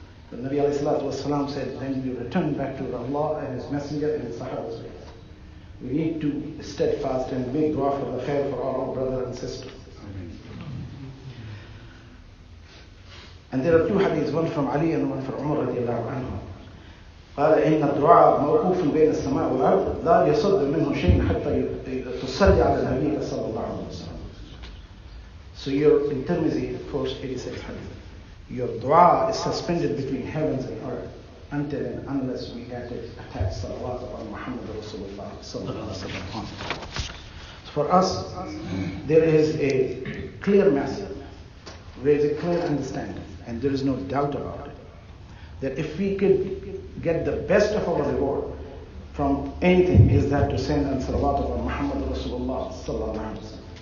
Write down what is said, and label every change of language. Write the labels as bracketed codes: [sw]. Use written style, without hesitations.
[en] The Nabi alayhi salatu wasalam said, then we return back to Allah and His Messenger and His Sahabas. We need to be steadfast and make dua for the khair for all our brothers and sisters. And there are two hadiths, one from Ali and one from Umar radiallahu anhu. [ar] قال إن الدعاء موقوف بين السماء والأرض لا يصد منه شيء حتى تصلي على النبي صلى الله عليه وسلم. [en] So your in Tirmidhi, 486 hadith, your dua is suspended between heavens and earth until and unless we attach salawat on Muhammad Rasulullah sallallahu alaihi wasallam. For us, there is a clear message, there is a clear understanding, and there is no doubt about it, that if we could get the best of our reward from anything, is that to send on salawat on Muhammad Rasulullah sallallahu alaihi wasallam.